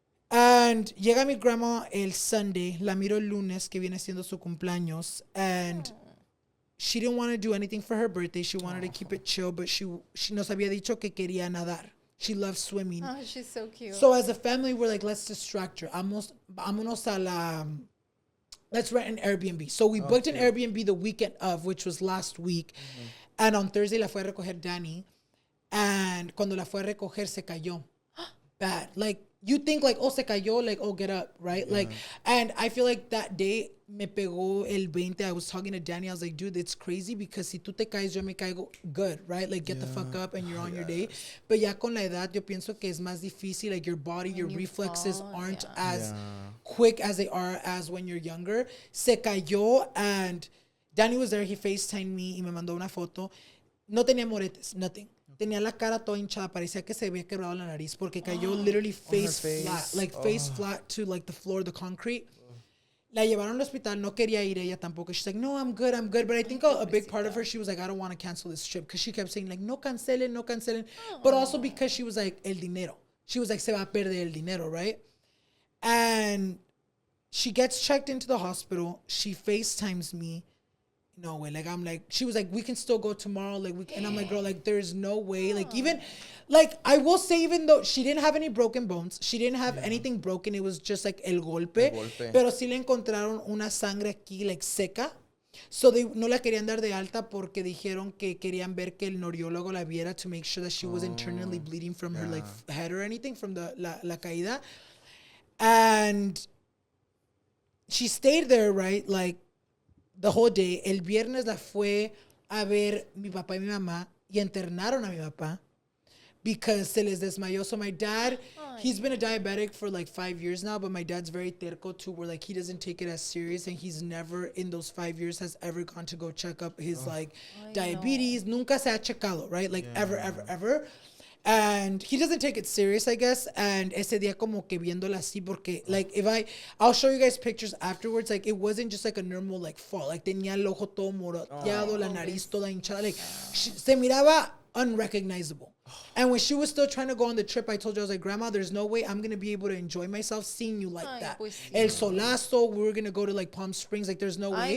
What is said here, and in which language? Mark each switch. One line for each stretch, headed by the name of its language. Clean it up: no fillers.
English: And
Spanish: llega mi
English: grandma el Sunday,
Spanish: la miro el lunes que viene siendo su cumpleaños,
English: and she didn't want to do anything for her birthday. She wanted to keep it chill, but she
Spanish: nos había dicho que quería nadar.
English: She loves swimming. Oh, she's so cute. So as a family, we're like, let's distract her.
Spanish: Vámonos a la,
English: let's rent an Airbnb. So we booked an Airbnb the weekend of, which was last week. And on Thursday
Spanish: la fue a recoger Danny. And cuando la fue a recoger, se cayó.
English: Bad. Like, you think like, oh,
Spanish: se cayó,
English: like, oh, get up, right? Like, and I feel like that day
Spanish: me pegó el 20.
English: I was talking to Danny. I was like, dude, it's crazy because
Spanish: si tú te caes, yo me caigo
English: good, right? Like, get the fuck up and you're on your day.
Spanish: But ya con la edad, yo pienso que es más difícil.
English: Like, your body, your reflexes aren't as quick as they are as when you're younger.
Spanish: Se cayó
English: and Danny was there. He FaceTimed me
Spanish: y me mandó una foto. No tenía moretes, nothing. Tenía la cara toda hinchada, parecía que se había quebrado la nariz porque cayó
English: literally face flat, like face flat to like the floor, the concrete.
Spanish: La llevaron al hospital, no quería ir ella tampoco.
English: She's like, no, I'm good. But I think a big part of her, she was like, I don't want to cancel this trip because she kept saying like,
Spanish: no cancelen.
English: But also because she was like, el dinero. She was like,
Spanish: se va a perder el dinero,
English: right? And she gets checked into the hospital. She FaceTimes me. No way. Like, I'm like, she was like, we can still go tomorrow. Like, and I'm like, girl, like, there's no way. Like, even, like, I will say, even though she didn't have any broken bones, she didn't have anything broken. It was just like
Spanish: el golpe. Pero sí le encontraron una sangre aquí, like, seca.
English: So they
Spanish: no la querían dar de alta porque dijeron que querían ver que el neuriólogo la viera
English: to make sure that she was internally bleeding from her, like, head or anything from the
Spanish: la caída.
English: And she stayed there, right? Like, the whole day.
Spanish: El viernes la fue a ver mi papá y mi mamá y internaron a mi papá because se les desmayó.
English: So my dad, he's been a diabetic for like 5 years now, but my dad's very terco too, where like he doesn't take it as serious, and he's never in those 5 years has ever gone to go check up his like diabetes.
Spanish: Nunca se ha checado, right? Like ever.
English: And he doesn't take it serious, I guess. And
Spanish: ese día como que viéndola así porque,
English: like, I'll show you guys pictures afterwards. Like, it wasn't just like a normal, like, fall.
Spanish: Like, tenía el ojo todo moreteado, la nariz toda hinchada.
English: Like,
Spanish: se miraba
English: unrecognizable. And when she was still trying to go on the trip, I told her, I was like, Grandma, there's no way I'm going to be able to enjoy myself seeing you like that.
Spanish: Pues sí. El solazo,
English: we were going to go to, like, Palm Springs. Like, there's no way.